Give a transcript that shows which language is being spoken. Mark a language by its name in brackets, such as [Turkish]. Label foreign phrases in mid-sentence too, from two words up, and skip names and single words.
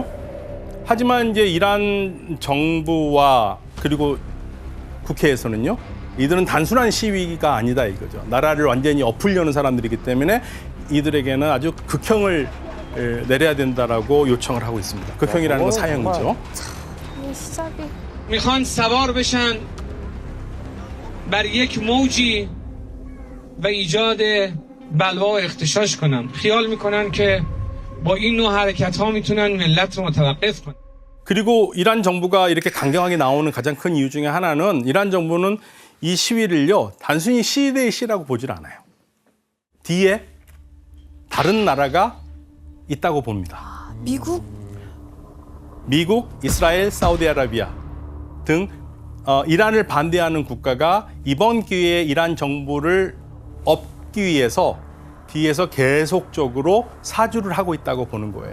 [Korean] 하지만 이제 이란 정부와 그리고 국회에서는요, 이들은 단순한 시위가 아니다 이거죠. 나라를 완전히 엎으려는 사람들이기 때문에 이들에게는 아주 극형을 내려야 된다라고 요청을 하고 있습니다. 극형이라는 건 사형이죠. [Persian] میخوان سوار بشن بر یک موجی و ایجاد بلوا و اغتشاش کنن خیال میکنن که با این نوع حرکت ها میتونن ملت رو متوقف کنن. [Korean] 그리고 이란 정부가 이렇게 강경하게 나오는 가장 큰 이유 중에 하나는 이란 정부는 이 시위를요 단순히 시위대의 시라고 보질 않아요. 뒤에 다른 나라가 있다고 봅니다. 미국, 이스라엘, 사우디아라비아 등 이란을 반대하는 국가가 이번 기회에 이란 정부를 엎기 위해서 뒤에서 계속적으로 사주를 하고 있다고 보는 거예요.